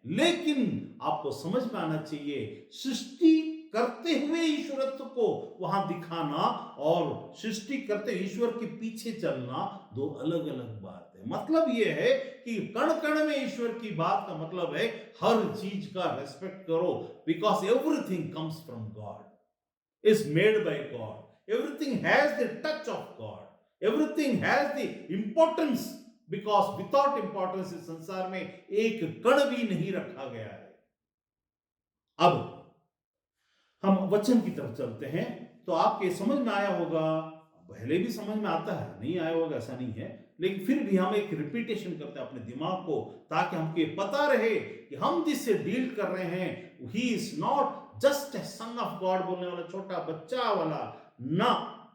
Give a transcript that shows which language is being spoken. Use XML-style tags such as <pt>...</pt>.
<hi>लेकिन आपको समझ में आना चाहिए, सृष्टि करते हुए ईश्वरत्व को वहां दिखाना और सृष्टि करते ईश्वर के पीछे चलना दो अलग अलग बात है। मतलब यह है कि कण कण में ईश्वर की बात का मतलब है हर चीज का रेस्पेक्ट करो,</hi> <en>Because everything comes from God, is made by God. Everything has the touch of God. Everything has the importance, because without importance</en> <hi>इस संसार में एक कण भी नहीं रखा गया है। अब हम वचन की तरफ चलते हैं। तो आपके समझ में आया होगा, पहले भी समझ में आता है, नहीं आया होगा ऐसा नहीं है, लेकिन फिर भी हम एक रिपीटेशन करते हैं अपने दिमाग को, ताकि हमको पता रहे कि हम जिससे डील कर रहे हैं</hi> <en>he is not just a son of God</en> <hi>बोलने वाला छोटा बच्चा वाला ना।</hi>